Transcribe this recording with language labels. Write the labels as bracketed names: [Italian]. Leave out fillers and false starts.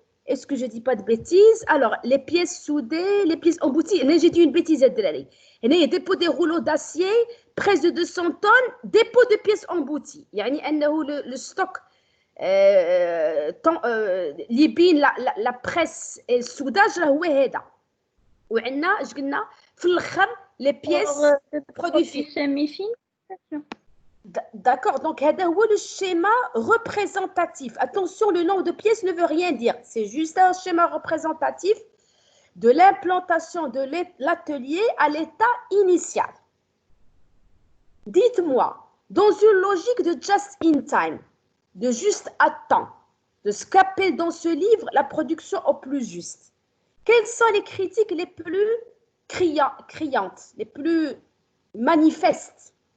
[French] Est-ce que je ne dis pas de bêtises? Alors, les pièces soudées, les pièces embouties, j'ai dit une bêtise, il y a dépôt des rouleaux d'acier, presse de 200 tonnes, dépôt de pièces embouties. [Arabic] يعني أنه [French] le stock [Arabic] اللي بين [French] la presse et le soudage [Arabic] هو هذا. وعندنا اش قلنا في الاخر [French] les pièces produits finis. D'accord, donc [Arabic] هذا هو [French] le schéma représentatif. Attention, le nombre de pièces ne veut rien dire. C'est juste un schéma représentatif de l'implantation de l'atelier à l'état initial. Dites-moi, dans une logique de just in time, de juste à temps, de ce qu'appelle dans ce livre la production au plus juste, quelles sont les critiques les plus criantes, les plus manifestes?